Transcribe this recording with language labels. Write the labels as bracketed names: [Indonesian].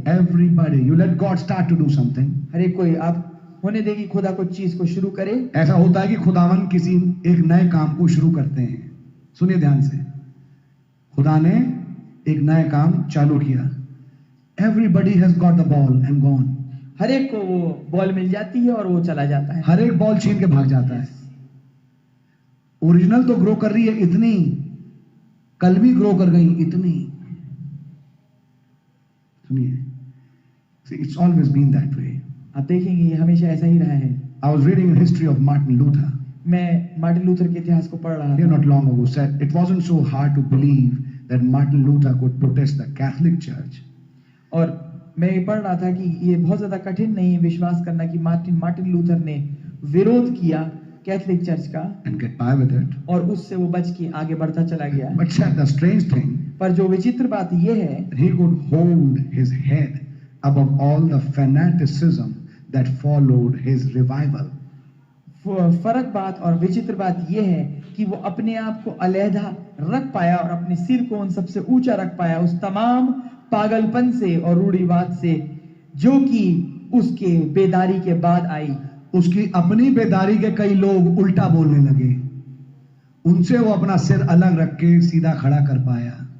[English] everybody, you let God start to do something. [Hindi] हर एक कोई आप होने देगी खुदा को चीज को शुरू करे। ऐसा होता है कि खुदावन किसी एक नए काम को शुरू करते हैं। सुनिए ध्यान से, खुदा ने एक नया काम चालू किया। [English] Everybody has got the ball and gone. [Hindi] हर एक को वो बॉल मिल जाती है और वो चला जाता है। हर एक बॉल छीन के भाग जाता है। ओरिजिनल तो ग्रो कर रही है इतनी, कल भी ग्रो कर गई इतनी। सुनिए, [English] see, it's always been that way. [Hindi] आप देखेंगे ये हमेशा ऐसा ही रहा है। [English] I was reading the history of Martin Luther. [Hindi] मैं मार्टिन लूथर के इतिहास को पढ़ रहा [English] Here [Hindi] था। [English] not long ago said it wasn't so hard to believe that Martin Luther could protest the Catholic Church. [Hindi] और मैं ये पढ़ रहा था कि ये बहुत ज्यादा कठिन नहीं है विश्वास करना कि मार्टिन लूथर ने विरोध किया कैथोलिक चर्च का [English] And get by with it. [Hindi] और उससे वो बच के आगे बढ़ता चला गया। [English] But said the strange thing, [Hindi] पर जो विचित्र बात ये है [English] that he could hold his head above all the fanaticism that followed his revival. [Hindi] फर्क बात और विचित्र बात ये है कि वो अपने आप को अलहदा रख पाया और अपने सिर को उन सबसे ऊंचा रख पाया उस तमाम पागलपन से और रूढ़िवाद से जो कि उसके बेदारी के बाद आई। उसकी अपनी बेदारी के कई लोग उल्टा बोलने लगे, उनसे वो अपना सिर अलग रख के सीधा खड़ा कर पाया।